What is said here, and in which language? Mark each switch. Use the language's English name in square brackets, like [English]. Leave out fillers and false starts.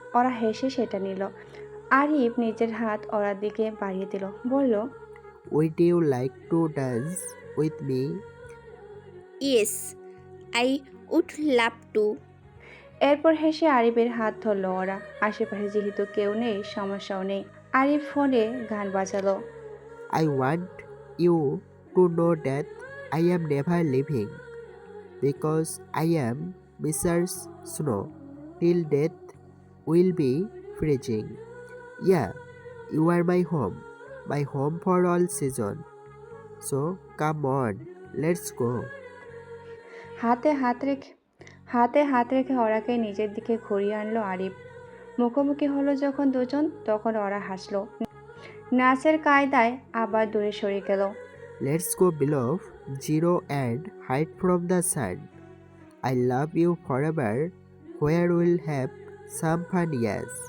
[Bangla] ওরা হেসে সেটা নিল। আরিফ নিজের হাত ওরার দিকে বাড়িয়ে দিল, বলল, [English] Would you like to dance with me? Yes, I would love to. [Bangla] এরপর হেসে আরিফের হাত ধরল ওরা। আশেপাশে যেহেতু কেউ নেই, সমস্যাও নেই। আরিফ ফোনে গান বাজালো। [English] I want you to know that I am never leaving because I am Mrs. Snow till death will be freezing. Yeah, you are my home for all season. So come on, let's go. [Bangla] হাতে হাত রেখে অরাকে নিজের দিকে ঘুরিয়ে আনলো আরিফ। মুখোমুখি হলো যখন দুজন, তখন অরা হাসলো। নাচের কায়দায় আবার দূরে সরে গেল। [English] Let's go below zero and hide from the sun. I love you forever, where we'll have some fun, yes.